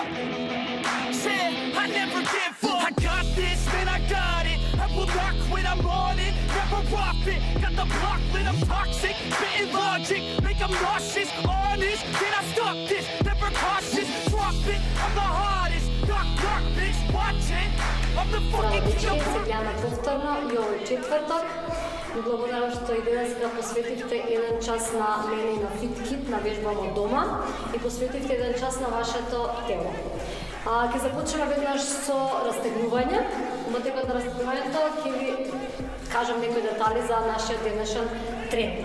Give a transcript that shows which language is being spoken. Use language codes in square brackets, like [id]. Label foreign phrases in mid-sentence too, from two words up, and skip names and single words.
[en] Yeah, I never give up. I got this, man, I got it. I will not quit, I'm on it. Never rock it. Got the block lit, I'm toxic. Spitting logic, make them nauseous. Honest, can I stop this? Never cautious, drop it. I'm the hardest. Knock, bitch, watch it. I'm the fucking king of [mk] Сега повторно и овој четврток. Ви благодарам што и денеска посветивте еден час на мене и на FitKit, на вежбамо дома и посветивте еден час на вашето тело. Ќе започнеме веднаш со растегнување. Во текот на растегнувањето ќе ви кажам некои детали за нашиот денешен тренинг.